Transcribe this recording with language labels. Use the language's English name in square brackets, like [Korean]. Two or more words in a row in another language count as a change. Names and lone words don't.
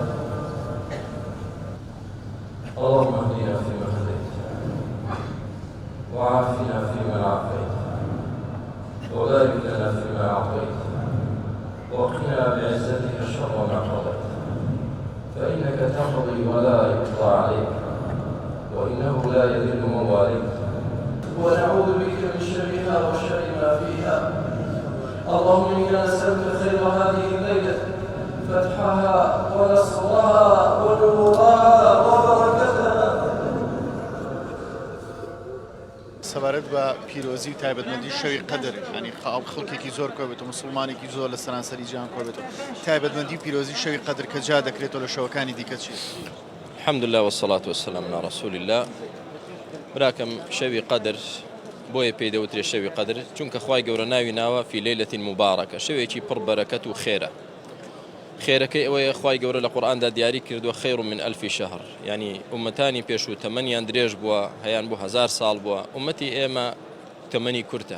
[Arabic] اللهم اهدنا فيمن هديت وعافنا فيمن عافيت وبارك لنا فيما أعطيت وقنا بعزتك شر ما قضيت فإنك تقضي ولا يقضى عليك وإنه لا يذل من واليت ونعوذ بك من شرها وشر ما فيها. اللهم إنا نسألك خير هذه الليلة فتحها ونصرها ونورها وبركتها. [Central Kurdish] سەبارەت بە پیرۆزی و تایبەتمەندی شەوی قەدر ینی خەڵکێکی زۆر کۆبێت و مسلمانێکی زۆر لە سەرانسەری جیهان کۆبێت و تایبەتمەندی و پیرۆزی شەوی قەدر کە جا دەکرێتەوە لە شەوەکانی دیکە چی؟ [Arabic] الحمد لله والصلاة والسلام على رسول الله. [Central Kurdish] براكم شوي قدر بۆیە پێی دەوترێت شەوی قەدر چونکە خوای گەورە ناوی ناوە [Arabic] فی لەیلەتی مبارەکە، [Central Kurdish] شەوێکی پڕ بەرەکەت و خێرە. خێرەکەی ئەوەیە خوای گەورە لە قورئاندا دیاری کردووە [Arabic] خەیر من ئەلفی شەهر، [Central Kurdish] ینی ئومەتانی پێشوو تەمەنیان درێژ بووە، هەیان بوو 1000 ساڵ بووە، ئومەتی ئێمە تەمەنی کورتە.